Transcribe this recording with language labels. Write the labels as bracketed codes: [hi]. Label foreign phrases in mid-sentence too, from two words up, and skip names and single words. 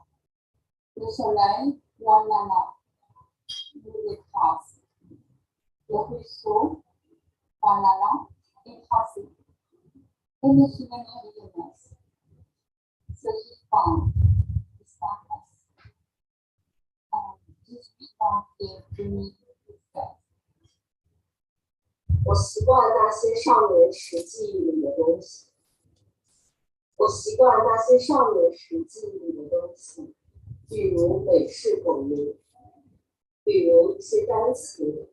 [fr] Le soleil, voilà. Nous écrase. Le ruisseau, voilà, est tracé. Et mes souvenirs de jeunesse se suspendent, disparaissent. 18 janvier 2017。 [zh] 我习惯那些少年时记忆里的东西。我习惯那些少年时记忆里的东西，比如美式口音，比如一些单词。